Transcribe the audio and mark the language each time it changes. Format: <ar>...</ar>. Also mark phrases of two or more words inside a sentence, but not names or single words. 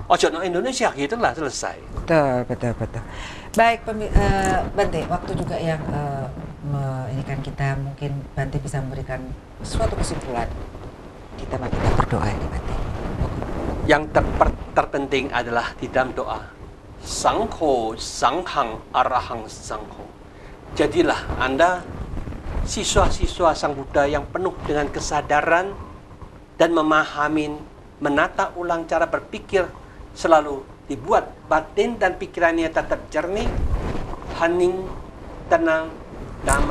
<id>Ojo no Indonesia, gitulah, selesai. Betul. Baik, Bante, waktu juga yang ini kan kita mungkin Bante bisa memberikan suatu kesimpulan. Kita berdoa ini, Bante. Yang terpenting adalah di dalam doa.</id> <pi>Sangho, sanghang, arahang, sangho.</pi> <id>Jadilah Anda siswa-siswa Sang Buddha yang penuh dengan kesadaran dan memahami, menata ulang cara berpikir, selalu dibuat batin dan pikirannya tetap jernih, hening, tenang, damai.</id>